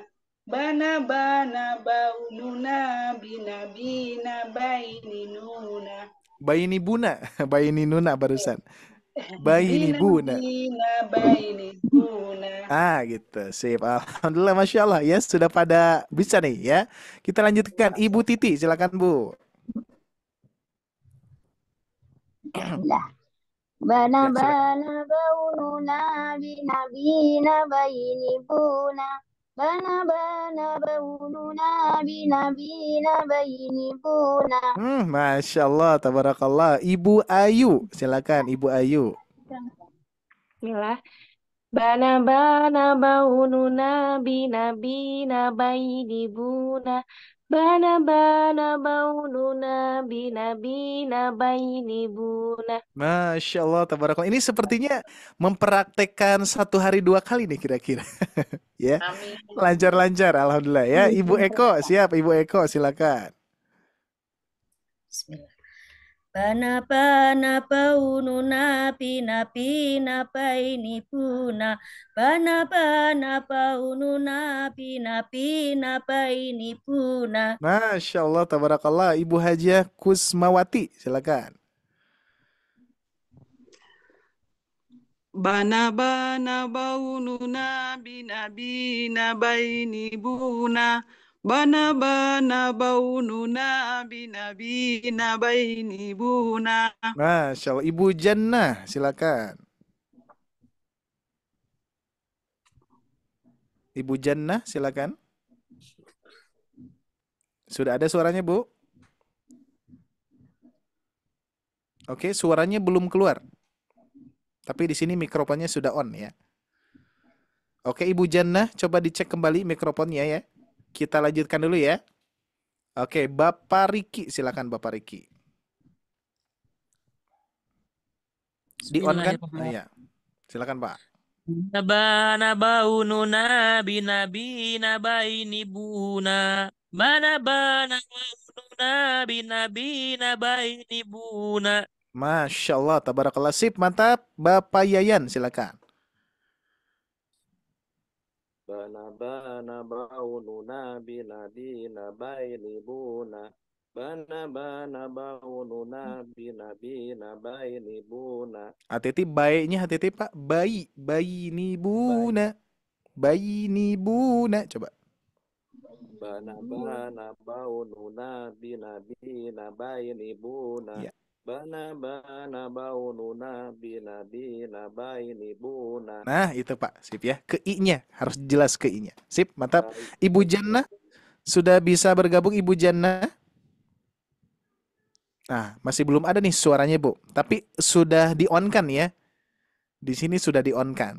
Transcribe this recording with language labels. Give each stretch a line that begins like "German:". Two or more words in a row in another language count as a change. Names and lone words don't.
Indonesian: Bana baununa bina baini nuna. Baini buna, baini nuna barusan. Baini buna. Baini buna. Gitu. Sip.
Arabic: الحمد لله، ما شاء الله
Indonesian: ya, sudah pada bisa nih ya. Kita lanjutkan. Ibu Titi, silakan Bu. Bana baununa bina baini buna. Bana baununa bina baini buna.
Arabic: ما شاء الله، تبارك الله.
Indonesian: Ibu Ayu, silakan Ibu Ayu. Bismillah. Bana baununa bina baini buna. Bana baununa bina baini buna.
Arabic: ما شاء الله، تبارك الله.
Indonesian: Ini sepertinya mempraktekkan 1 hari 2 kali nih kira-kira. Ya, Amin. lancar-lancar, alhamdulillah ya. Ibu Eko, siap Ibu Eko, silakan. Bismillah. Bana baununa bina baini buna. Bana baununa bina baini buna.
Arabic: ما شاء الله، تبارك الله.
Indonesian: Ibu Hajiah Kusmawati, silakan. Bana baununa bina baini buna. Bana baununa bina baini buna.
Arabic: ما شاء الله.
Indonesian: Ibu Jannah, silakan. Ibu Jannah, silakan. Sudah ada suaranya, Bu? Oke, suaranya belum keluar. Tapi di sini mikrofonnya sudah on ya. Oke, Ibu Jannah, coba dicek kembali mikrofonnya ya. Kita lanjutkan dulu ya. Oke, Bapak Riki, silakan Bapak Riki. Di on kan? Iya. Silakan Pak. Bana baununa bina baini buna. Bana baununa bina baini buna.
Arabic: ما شاء الله، تبارك الله,
Indonesian: sip, mantap. Bapak Yayan, silakan. Bana baununa bina baini buna. Bana baununa bina baini buna. Hati-hati bayinya, hati-hati Pak. Baini buna. Baini buna. Coba. Bana baununa bina baini buna. Ya. Bana baununa bina baini buna. Nah, itu Pak. Sip ya. Ke I-nya. Harus jelas ke I-nya. Sip, mantap. Ibu Jannah, sudah bisa bergabung Ibu Jannah? Nah, masih belum ada nih suaranya, Bu. Tapi sudah di-on-kan ya. Di sini sudah di-on-kan.